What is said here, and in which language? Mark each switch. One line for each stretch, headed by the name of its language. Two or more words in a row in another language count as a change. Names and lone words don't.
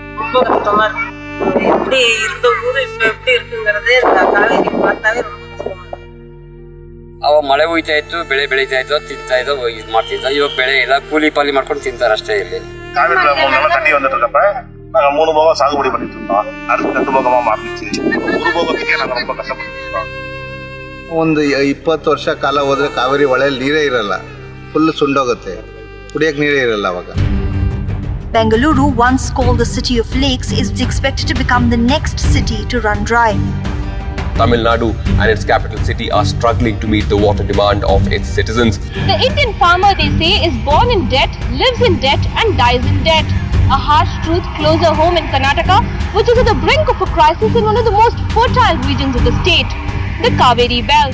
Tamil: ரொம்ப கஷ்டமா இருக்கு. எப்படி இருந்த ஊரு இப்ப எப்படி இருக்குங்கிறதே காவேரி பார்த்தாவே ரொம்ப கஷ்டமா இருக்கு.
Kannada: ಅವಾಗ ಮಳೆ ಹೋಯ್ತಾ ಇತ್ತು, ಬೆಳೆ ಬೆಳೀತಾ ಇತ್ತು, ತಿಂತಾ ಇದ್ದೋ, ಇದು ಮಾಡ್ತಿದ್ದ. ಇವಾಗ ಬೆಳೆ ಇಲ್ಲ, ಕೂಲಿ ಪಾಲಿ ಮಾಡ್ಕೊಂಡು ತಿಂತಾರೆ ಅಷ್ಟೇ. ಇಲ್ಲಿ
Tamil: காவேரியில 3 நாளா தண்ணி வந்துட்டு இருக்கப்ப நாங்க 3 போகம் சாகுபடி பண்ணிட்டு இருந்தோம். அடுத்து 2 போகமா மாறிச்சு. ஒரு போகத்துக்கே நாங்க ரொம்ப கஷ்டப்பட்டு இருக்கோம்.
Kannada: ಒಂದು 20 ವರ್ಷ ಕಾಲ ಹೋದ್ರೆ ಕಾವೇರಿ ಹೊಳೆಯಲ್ಲಿ ನೀರೇ ಇರಲ್ಲ, ಫುಲ್ ಸುಂಡೋಗುತ್ತೆ, ಕುಡಿಯಕ್ಕೆ ನೀರೇ ಇರಲ್ಲ ಅವಾಗ.
English: Bengaluru, once called the city of lakes, is expected to become the next city to run dry. Tamil Nadu and its capital city are struggling to meet the water demand of its citizens. The Indian farmer, they say, is born in debt, lives in debt and dies in debt. A harsh truth closer home in Karnataka, which is at the brink of a crisis in one of the most fertile regions of the state, the Kaveri belt.